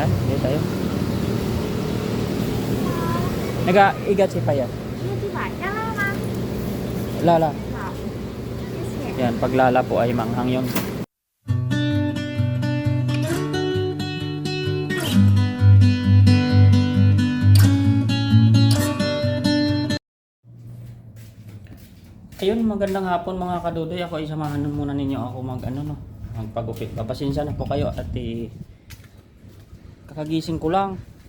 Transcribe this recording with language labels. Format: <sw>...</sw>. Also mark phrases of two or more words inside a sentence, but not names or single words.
<tl>Ayan, dito tayo. Nag-igat si Paya.</tl> <zh>这个地板干了吗？</zh> <tl>Lala.</tl> <zh>好，谢谢。</zh> <tl>Yan, paglala po ay manghang yun. Ayun, magandang hapon mga kadudoy. Ako ay samahan muna ninyo ako magpagupit. Papasensya na po kayo at kakagising ko lang.</tl>